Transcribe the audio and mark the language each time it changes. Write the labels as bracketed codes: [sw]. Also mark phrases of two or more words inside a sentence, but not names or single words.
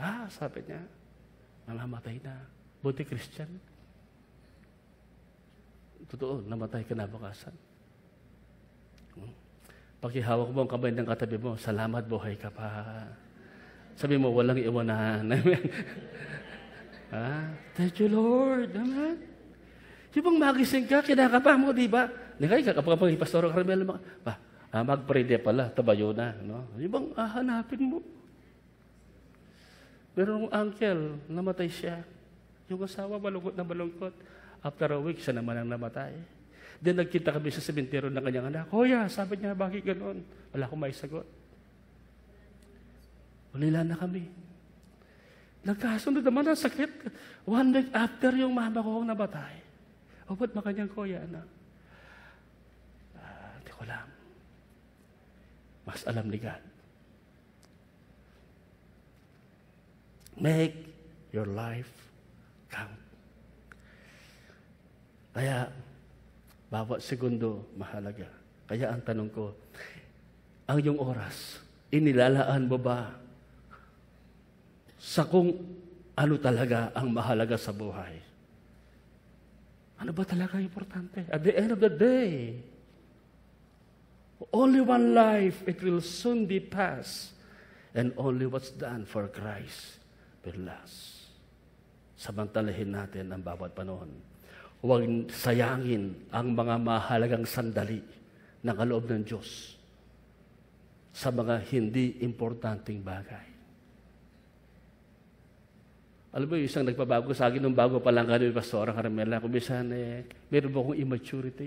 [tl] Sabi niya, namamatay na. Buti Christian. Totoo, namatay ka na bukasan. Pakihawak mo ang kamay ng katabi mo, salamat, buhay ka pa. Sabi mo, walang iwanan. [en] Amen. Thank you, Lord. Amen. [tl] Yung bang magising ka, kinakapa mo, di ba? Kapag Pastor Carmelo, mag-pray pala, tabayo na. No? Yung bang hanapin mo? Pero yung uncle, namatay siya. Yung asawa, malungkot na malungkot. [en] After a week, [tl] siya naman ang namatay. Then nagkita kami sa sementeryo ng kanyang anak. Kuya, sabi niya, bakit ganoon? Wala akong may sagot. Ulila na kami. Nagkasunod naman ang sakit. [en] 1 week after [tl] yung mama ko ang namatay. Ba't ba kanyang kuya, anak? Hindi ko alam. Mas alam ni God. [en] Make your life count. [tl] Kaya, bawat segundo, mahalaga. Kaya ang tanong ko, ang iyong oras, inilalaan mo ba sa kung ano talaga ang mahalaga sa buhay? Ano ba talaga importante? [en] At the end of the day, only one life, it will soon be past. And only what's done for Christ will last. [tl] Samantalahin natin ang bawat panahon. Huwag sayangin ang mga mahalagang sandali na kaloob ng Diyos sa mga hindi importanteng bagay. Alam mo, isang nagpabago sa akin nung bago pa lang kami, Pastora Carmela, kumisan meron ba akong immaturity?